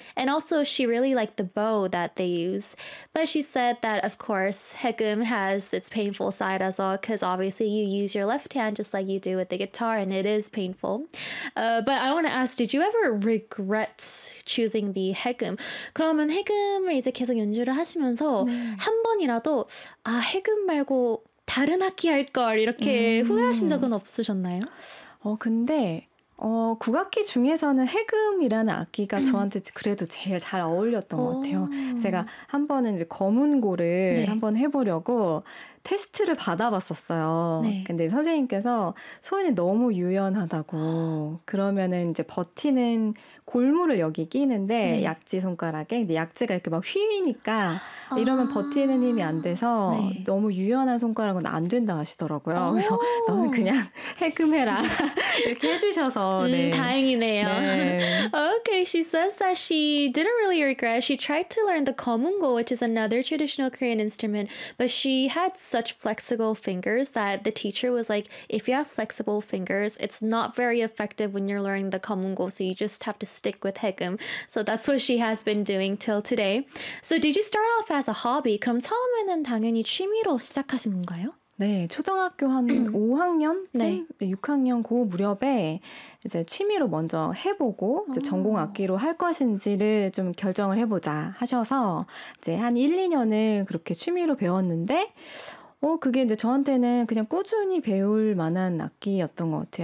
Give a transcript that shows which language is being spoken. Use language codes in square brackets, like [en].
[en] And also, she really liked the bow that they use. But she said that, of course, haegeum has its painful side as well, because obviously you use your left hand just like you do with the guitar, and it is painful. But I want to ask, did you ever regret choosing the haegeum? [ko] 그러면 haegeum을 이제 계속 연주를 하시면서 네. 한 번이라도 아 haegeum 말고 다른 악기 할 걸 이렇게 후회하신 적은 없으셨나요? 근데 국악기 중에서는 해금이라는 악기가 저한테 그래도 제일 잘 어울렸던 것 같아요. 제가 한 번은 이제 거문고를 네. 한번 해보려고 테스트를 받아봤었어요. 네. 근데 선생님께서 손이 너무 유연하다고 그러면은 이제 버티는 골무를 여기 끼는데 네. 약지 손가락에 근데 약지가 이렇게 막 휘니까 이러면 버티는 힘이 안 돼서 네. 너무 유연한 손가락은 안 된다 하시더라고요. 그래서 너는 그냥 해금해라 이렇게 해주셔서 네. 다행이네요. 네. [en] Okay, she says that she didn't really regret. She tried to learn the 거문고, which is another traditional Korean instrument, but she had such flexible fingers that the teacher was like, if you have flexible fingers, it's not very effective when you're learning the 거문고, so you just have to stick with 해금. So that's what she has been doing till today. So did you start off as a hobby? [ko] 그럼 처음에는 당연히 취미로 시작하신 건가요? 네, 초등학교 한 5학년쯤, 네. 6학년 고 무렵에 이제 취미로 먼저 해보고 이제 전공 악기로 할 것인지를 좀 결정을 해보자 하셔서 이제 한 1, 2년을 그렇게 취미로 배웠는데 그게 이제 저한테는 그냥 꾸준히 배울 만한 악기였던 것 같아요.